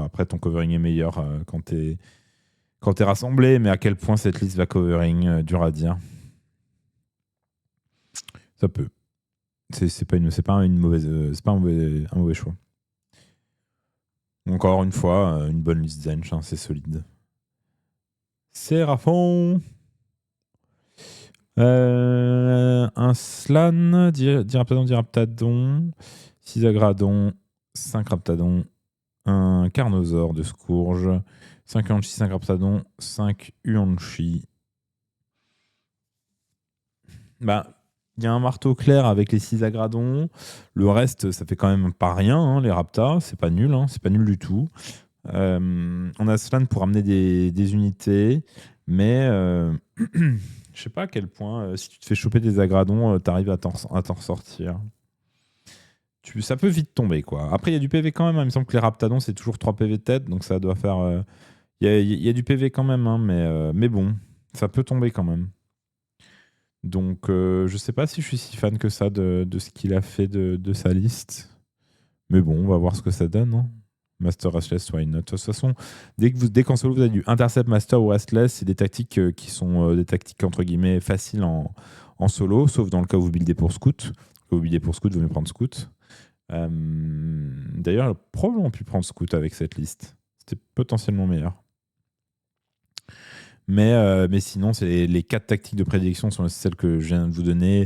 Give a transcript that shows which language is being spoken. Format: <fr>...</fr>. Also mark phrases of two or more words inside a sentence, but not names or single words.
<fr>Après, ton covering est meilleur quand t'es rassemblé, mais à quel point cette liste va covering, dur à dire. Ça peut. C'est pas une mauvaise, c'est pas un mauvais choix. Encore une fois, une bonne liste Zench, hein, c'est solide. Seraphon. Un Slan, Diraptadon, 6 Agradon, 5 Raptadon, un Carnosaure de Scourge, 5 Uanchi, 5 Raptadon, 5 Uanchi. Il y a un marteau clair avec les 6 Agradons. Le reste, ça fait quand même pas rien, hein, les Raptas. C'est pas nul, hein, c'est pas nul du tout. On a Slan pour amener des unités, mais je sais pas à quel point, si tu te fais choper des Agradons, t'arrives à t'en ressortir. Ça peut vite tomber, quoi. Après, il y a du PV quand même. Hein. Il me semble que les Raptadons, c'est toujours 3 PV tête, donc ça doit faire... Il y a du PV quand même, hein, mais bon, ça peut tomber quand même. Donc, je sais pas si je suis si fan que ça de ce qu'il a fait de sa liste. Mais bon, on va voir ce que ça donne. Hein.</fr> <en>Master Restless, why not?</en> <fr>De toute façon, dès qu'en solo vous avez du Intercept Master ou Restless, c'est des tactiques qui sont des tactiques entre guillemets faciles en solo, sauf dans le cas où vous buildez pour Scout. Quand vous buildez pour Scout, vous mieux prendre Scout. D'ailleurs, il a probablement pu prendre Scout avec cette liste. C'était potentiellement meilleur. Mais sinon, c'est les 4 tactiques de prédilection sont celles que je viens de vous donner.</fr>